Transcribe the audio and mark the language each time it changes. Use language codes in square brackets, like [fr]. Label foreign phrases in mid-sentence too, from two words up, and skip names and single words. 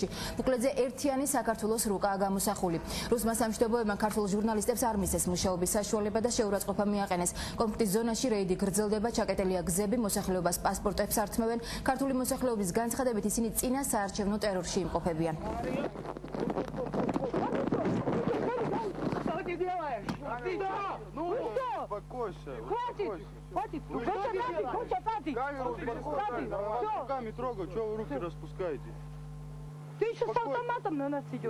[ka] ბუკლეტზე ერთიანი საქართველოს რუკაა გამოსახული. რუსმა სამშვიდობოებმა ქართულ ჟურნალისტებს არ მისცეს მუშაობის საშუალება და შეურაცხყოფა მიაყენეს. კონფლიქტის ზონაში რეიდი გრძელდება, ჩაკეტილია გზები, მოსახლეობას პასპორტებს ართმევენ. ქართული მოსახლეობის განცხადებით ისინი წინა საარჩევნო ტერორში იმყოფებიან. [ru] Ну, успокойся. Хватит. Руками трогай, чего вы руки распускаете? Ты еще с автоматом на нас идешь,